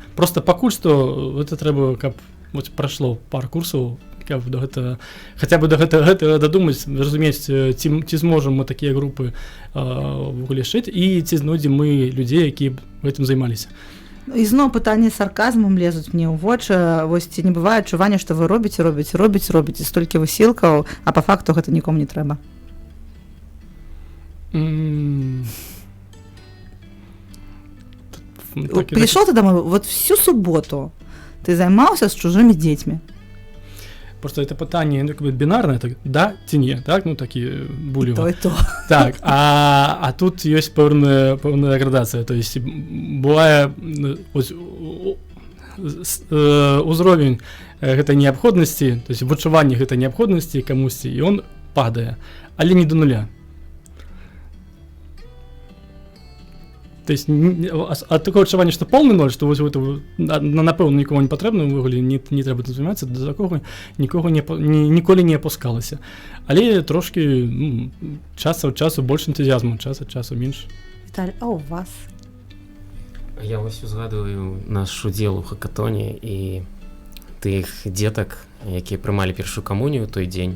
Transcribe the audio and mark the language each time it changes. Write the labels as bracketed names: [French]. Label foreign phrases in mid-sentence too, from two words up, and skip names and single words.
[Belarusian] Просто пакуль што гэта трэба, каб прайшло пару курсаў, каб до гэтага, хаця бы до гэтага дадумаць, разумець, ці зможам мы такія групы ввогуле шыць, і ці знойдзем мы людзей, які гэтым займаліся. І зноў пытанні сарказмам лезуць мне ў вочы. Вось ці не бывае адчування, што вы робіце столькі высілкаў, а па факту гэта нікому не трэба? [Russian] Пришел ты домой, вот всю субботу ты [Belarusian] займаўся з чужымі дзецьмі. [Russian] Просто это [Belarusian] пытанне бінарнае, так, да ці не, так, ну такі булева. То і то. Так, а тут ёсць пэўная градацыя, [Russian] то есть [Belarusian] бывае узровень гэтай неабходнасці, [Russian] то есть [Belarusian] вычуванне гэтай неабходнасці камусьці, і он падае, але не до нуля. [Russian] То есть от такого [Belarusian] адчування, што [Russian] полный ноль, [Belarusian] што вось гэта напэўна нікому не патрэбна, ўвогуле не трэба тут займацца, да такога ніколі не апускалася. Але трошки час ад часу больш энтузіазму, час ад часу менш. Віталь, а у вас? Я вось узгадываю наш удзел у хакатоне і тых дзетак, якія прымалі першую камунію той дзень.